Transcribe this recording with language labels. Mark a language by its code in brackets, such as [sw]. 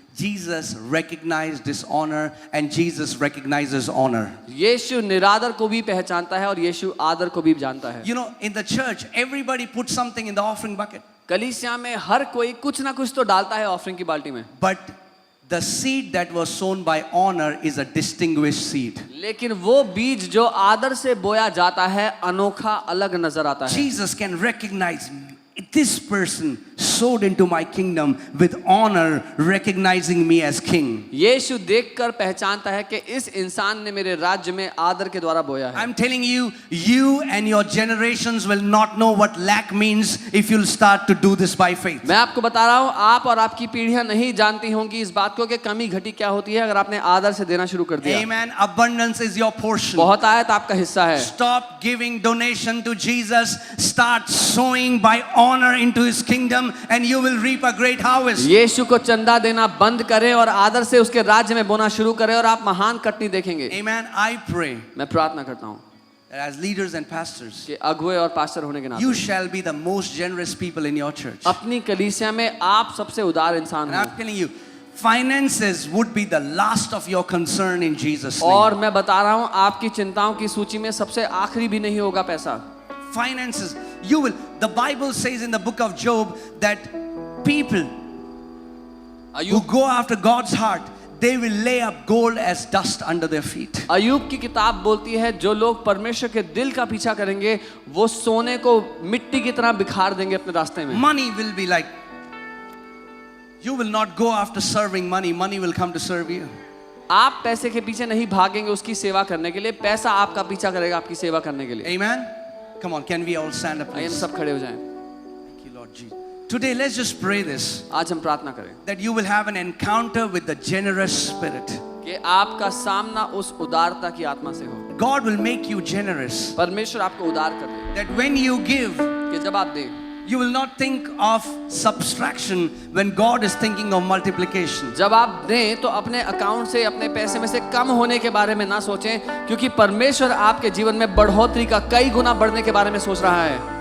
[en] Jesus recognized dishonor and Jesus recognizes honor. [hi] यीशु निरादर को भी पहचानता है और यीशु आदर को भी जानता है. [en] You know, in the church, everybody puts something in the offering bucket. [hi] कलीसिया में हर कोई कुछ ना कुछ तो डालता है ऑफरिंग की बाल्टी में. [en] But the seed that was sown by honor is a distinguished seed. [hi] लेकिन वो बीज जो आदर से बोया जाता है अनोखा अलग नजर आता है. [en] Jesus can recognize this person sowed into my kingdom with honor, recognizing me as king. [hi] यीशु देखकर पहचानता है कि इस इंसान ने मेरे राज्य में आदर के द्वारा बोया है. [en] I'm telling you, you and your generations will not know what lack means if you'll start to do this by faith. [hi] मैं आपको बता रहा हूँ, आप और आपकी पीढ़ियां नहीं जानती होंगी इस बात को कि कमी घटी क्या होती है अगर आपने आदर से देना शुरू कर दिया. [en] Amen. Abundance is your portion. [hi] बहुत आया तो आपका हिस्सा है. [en] Stop giving donation to Jesus. Start sowing by honor into his kingdom and you will reap a great harvest. [hi] यीशु को चंदा देना बंद करें और आदर से उसके राज्य में बोना शुरू करें और आप महान कटनी देखेंगे. [en] Amen. I pray [hi] मैं प्रार्थना करता हूँ [en] that as leaders and pastors, [hi] कि अगुवे और पास्टर होने के [en] you [hi] नाते [en] shall be the most generous people in your church. [hi] अपनी कलीसिया में आप सबसे उदार इंसान [en] And [hi] हो. [en] I'm telling you, finances would be the last of your concern in Jesus' [hi] और [en] name. [hi] मैं बता रहा हूँ आपकी चिंताओं की सूची में सबसे आखिरी भी नहीं होगा पैसा. [en] Finances, you will. The Bible says in the book of Job that people who [hi] Ayub [en] go after God's heart, they will lay up gold as dust under their feet. [hi] Ayub की किताब बोलती है जो लोग परमेश्वर के दिल का पीछा करेंगे वो सोने को मिट्टी की तरह बिखार देंगे अपने रास्ते में. [en] Money will be like, you will not go after serving money, money will come to serve you. [hi] आप पैसे के पीछे नहीं भागेंगे उसकी सेवा करने के लिए, पैसा आपका पीछा करेगा आपकी सेवा करने के लिए. [en] Amen. Come on, can we all stand up, [hi] आइए हम [en] please? [hi] सब खड़े हो जाएं. [en] Thank you, Lord Jesus. Today, let's just pray this, [hi] आज हम प्रार्थना करें [en] that you will have an encounter with the generous spirit. [hi] कि आपका सामना उस उदारता की आत्मा से हो. [en] God will make you generous. [hi] परमेश्वर आपको उदार कर दे [en] That when you give, [hi] कि जब आप दें [en] you will not think of subtraction when God is thinking of multiplication. [hi] जब आप दें तो अपने अकाउंट से अपने पैसे में से कम होने के बारे में ना सोचें, क्योंकि परमेश्वर आपके जीवन में बढ़ोतरी का कई गुना बढ़ने के बारे में सोच रहा है.